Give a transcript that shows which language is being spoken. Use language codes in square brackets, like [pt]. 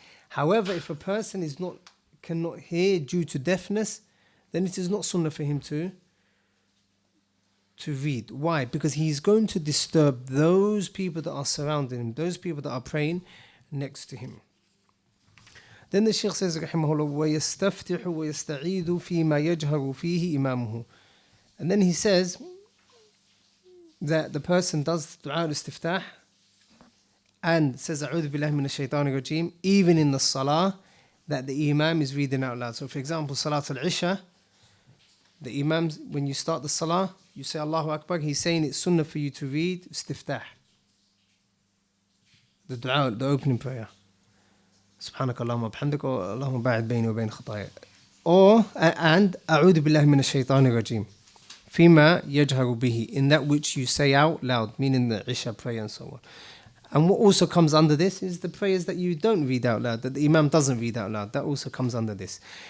[en] However, if a person cannot hear due to deafness, then it is not sunnah for him to read. Why? Because he's going to disturb those people that are surrounding him, those people that are praying next to him. Then the Shaykh says, rahimahullah, [ar] وَيَسْتَفْتِحُ وَيَسْتَعِيدُ فِي مَا يَجْهَرُ فِيهِ إِمَامُهُ. [en] And then he says that the person does dua al-istiftah and says, [ar] أعوذ بالله من الشيطان الرجيم, [en] even in the salah that the Imam is reading out loud. So for example, Salat al-Isha, the Imam, when you start the salah, you say Allahu Akbar, he's saying it's sunnah for you to read istiftah, the dua, the opening prayer. [ar] سبحانك اللهم وبحمدك اللهم باعد بيني وبين خطاياي. [en] Or and [ar] أعوذ بالله من الشيطان الرجيم فيما يجهر به, [en] in that which you say out loud, meaning the Isha prayer and so on. And what also comes under this is the prayers that you don't read out loud, that the Imam doesn't read out loud. That also comes under this.